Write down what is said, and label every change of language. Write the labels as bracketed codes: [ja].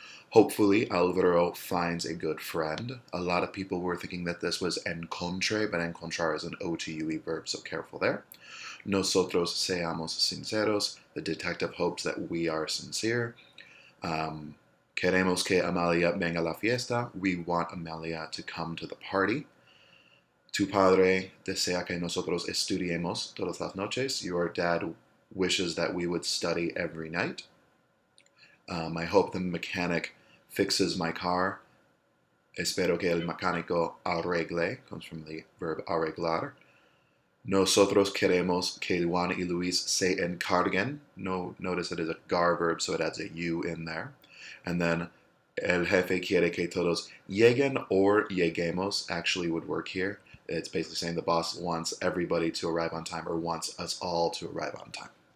[en] Hopefully, Alvaro finds a good friend. A lot of people were thinking that this was encontre, but encontrar is an OTUE verb, so careful there. [es] Nosotros seamos sinceros, [en] the detective hopes that we are sincere. [es] Queremos que Amalia venga a la fiesta. [en] We want Amalia to come to the party. [es] Tu padre desea que nosotros estudiemos todas las noches. [en] Your dad wishes that we would study every night. I hope the mechanic fixes my car. [es] Espero que el mecánico arregle, [en] comes from the verb [es] arreglar. Nosotros queremos que Juan y Luis se encarguen. [en] Notice it is a gar verb, so it adds a U in there. And then [es] el jefe quiere que todos lleguen [en] or [es] lleguemos [en] actually would work here. It's basically saying the boss wants everybody to arrive on time or wants us all to arrive on time.